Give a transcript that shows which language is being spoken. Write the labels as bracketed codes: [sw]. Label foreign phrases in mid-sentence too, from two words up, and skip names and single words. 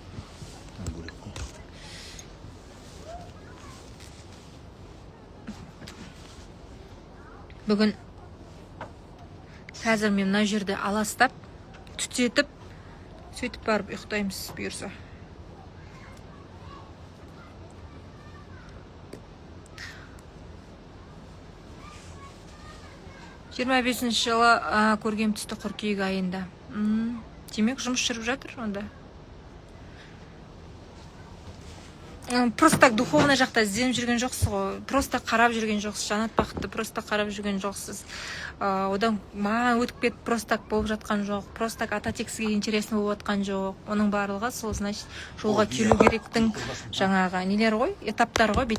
[kk] Бүгін қазір мен мына жерде аластап, түтетіп, сөйтіп барып ұйықтаймыз бұйырса. Жиырма 25-ші жылы көргем түсті қыркүйек айында. Демек жұмыс жүріп жатыр онда. [ru] Просто так духовный [kk] жақта ізденіп жүрген жоқсыз ғой. Просто қарап жүрген жоқсыз. Жанат Бақытты просто қарап жүрген жоқсыз. Одан маған өтіп кетіп [ru] просто так [kk] болып жатқан жоқ. [ru] Просто так [kk] ата тексіге интересно болып жатқан жоқ. Оның барлығы сол, значит, жолға келу керектің жаңағы нелер ғой, этаптар ғой.